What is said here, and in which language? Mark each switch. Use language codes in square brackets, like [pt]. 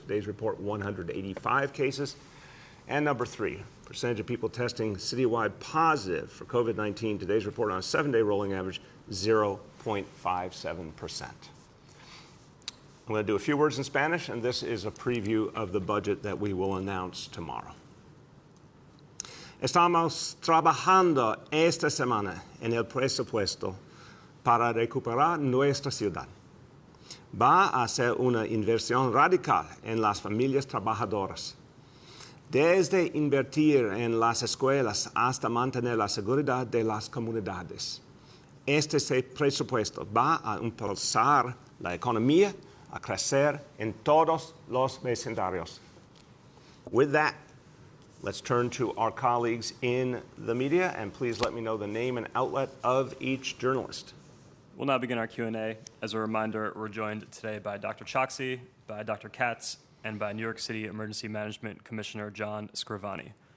[en] Today's report, 185 cases. And number 3, percentage of people testing citywide positive for COVID-19. Today's report on a 7-day rolling average, 0.57%. I'm going to do a few words in Spanish, and this is a preview of the budget that we will announce tomorrow. [es] Estamos trabajando esta semana en el presupuesto para recuperar nuestra ciudad. Va a ser una inversión radical en las familias trabajadoras. Desde invertir en las escuelas hasta mantener la seguridad de las comunidades. Este presupuesto va a impulsar la economía a crecer en todos los vecindarios. [en] With that, let's turn to our colleagues in the media, and please let me know the name and outlet of each journalist. We'll now begin our Q&A. As a reminder, we're joined today by Dr. Choksi, by Dr. Katz, and by New York City Emergency Management Commissioner John Scrivani.